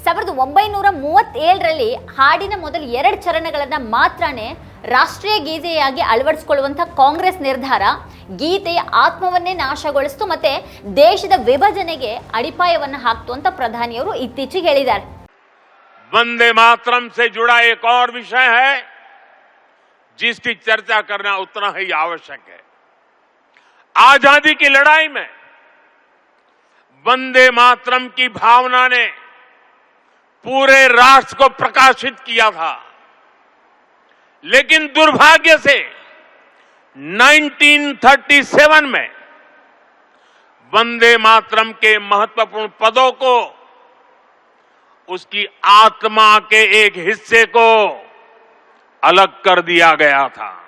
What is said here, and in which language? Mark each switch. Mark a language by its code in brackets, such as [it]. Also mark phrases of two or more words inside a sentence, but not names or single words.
[kn] 1937ರಲ್ಲಿ ಹಾಡಿನ ಮೊದಲ 2 ಚರಣಗಳನ್ನು ಮಾತ್ರನೇ ರಾಷ್ಟ್ರೀಯ ಗೀತೆಯಾಗಿ ಅಳವಡಿಸಿಕೊಳ್ಳುವಂಥ ಕಾಂಗ್ರೆಸ್ ನಿರ್ಧಾರ ಗೀತೆಯ ಆತ್ಮವನ್ನೇ ನಾಶಗೊಳಿಸಿತು ಮತ್ತೆ ದೇಶದ ವಿಭಜನೆಗೆ ಅಡಿಪಾಯವನ್ನು ಹಾಕ್ತು ಅಂತ ಪ್ರಧಾನಿಯವರು ಇತ್ತೀಚೆಗೆ ಹೇಳಿದ್ದಾರೆ. [hi] वंदे मातरम से जुड़ा एक और विषय है जिसकी चर्चा करना उतना ही आवश्यक है. आजादी की लड़ाई में वंदे मातरम की भावना ने पूरे राष्ट्र को प्रकाशित किया था, लेकिन दुर्भाग्य से 1937 में वंदे मातरम के महत्वपूर्ण पदों को उसकी आत्मा के एक हिस्से को अलग कर दिया गया था.